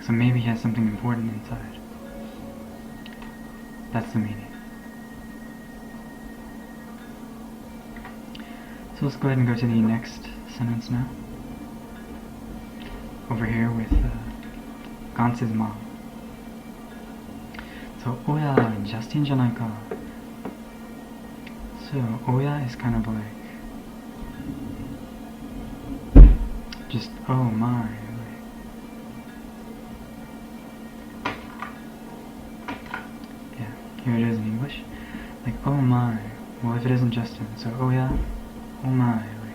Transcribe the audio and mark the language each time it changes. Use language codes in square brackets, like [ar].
[en] So maybe he has something important inside. That's the meaning. So let's go ahead and go to the next sentence now. Over here with Gantz's mom. So, [ja] おや、ジャスティンじゃないか. [en] So, おや is kind of like just, oh my. Yeah, here it is in English. Like, oh my. Well, if it isn't Justin, so, oh yeah, oh my.